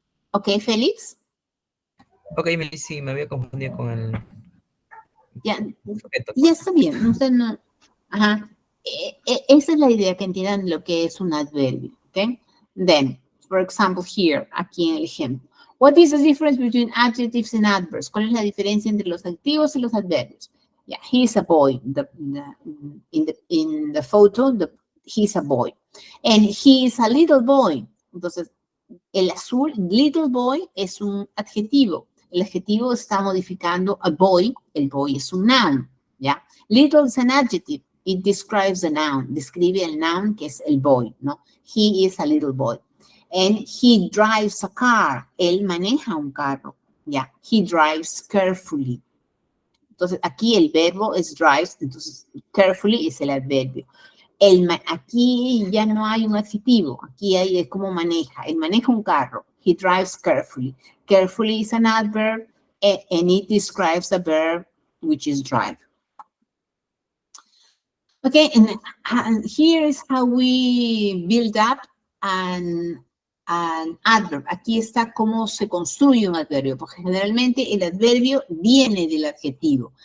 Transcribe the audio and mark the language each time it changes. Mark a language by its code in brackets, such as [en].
[es] ¿Ok, Félix? Ok, sí, me había confundido con el Ya, sujeto. ya está bien. Usted no. Ajá. Esa es la idea, que entiendan lo que es un adverbio. ¿Ok? [en] Then, for example, here, [es] aquí en el ejemplo. [en] What is the difference between adjectives and adverbs? [es] ¿Cuál es la diferencia entre los adjetivos y los adverbios? [en] Yeah, he's a boy. In the photo, he's a boy. And he is a little boy. [es] Entonces, el azul, little boy, es un adjetivo. El adjetivo está modificando a boy. El boy es un noun. ¿Ya? [en] Little is an adjective. It describes the noun. [es] Describe el noun, que es el boy, ¿no? [en] He is a little boy. And he drives a car. [es] Él maneja un carro. ¿Ya? [en] He drives carefully. [es] Entonces, aquí el verbo es drives. Entonces, carefully es el adverbio. Aquí ya no hay un adjetivo, aquí hay es cómo maneja. Él maneja un carro. [en] He drives carefully. Carefully is an adverb, and it describes the verb, which is drive. Okay, and here is how we build up an adverb. [es] Aquí está cómo se construye un adverbio, porque generalmente el adverbio viene del adjetivo.